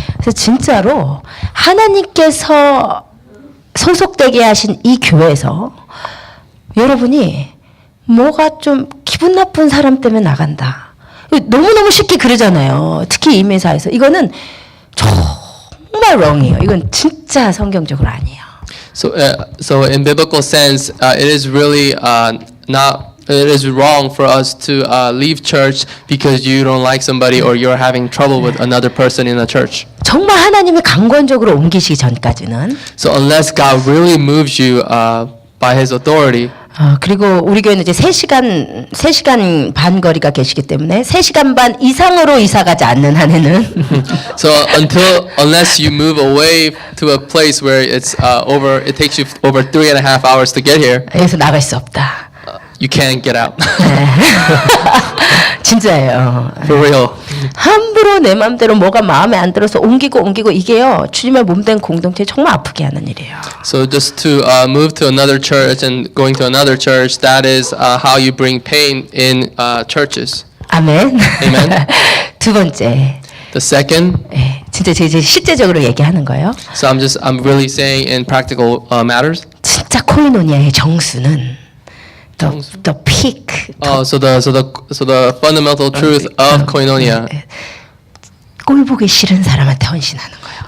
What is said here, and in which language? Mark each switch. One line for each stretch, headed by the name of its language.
Korean: 그래서 진짜로 하나님께서 소속되게 하신 이 교회에서 여러분이 뭐가 좀 기분 나쁜 사람 때문에 나간다. 너무너무 쉽게 그러잖아요. 특히 임회사에서. 이거는 정말 wrong이에요. 이건 진짜 성경적으로 아니에요.
English: So in biblical sense, it is really it is wrong for us to leave church because you don't like somebody or you're having trouble with another person in the church.
Korean: 정말 하나님이 강권적으로 옮기시기 전까지는.
English: So unless God really moves you by His authority.
Korean: 그리고 우리 교회는 이제 3시간 반 거리가 계시기 때문에 3시간 반 이상으로 이사 가지 않는 한에는
English: So unless you move away to a place where it takes you over 3.5 hours to get here.
Korean: 여기서 나갈 수 없다.
English: You can't get out.
Korean: 진짜예요.
English: For real.
Korean: 함부로 내 마음대로 뭐가 마음에 안 들어서 옮기고 이게요. 주님의 몸된 공동체 정말 아프게 하는 일이에요.
English: So just to move to another church and going to another church, that is how you bring pain in churches.
Korean: 아멘.
English: Amen.
Korean: 2번째.
English: The second.
Korean: 네, 진짜 제 실제적으로 얘기하는 거예요.
English: So I'm really saying in practical matters.
Korean: 진짜 코이노니아의 정수는
English: the peak. So the fundamental truth of koinonia
Korean: 꼴 보기 싫은 사람한테 헌신하는 거예요.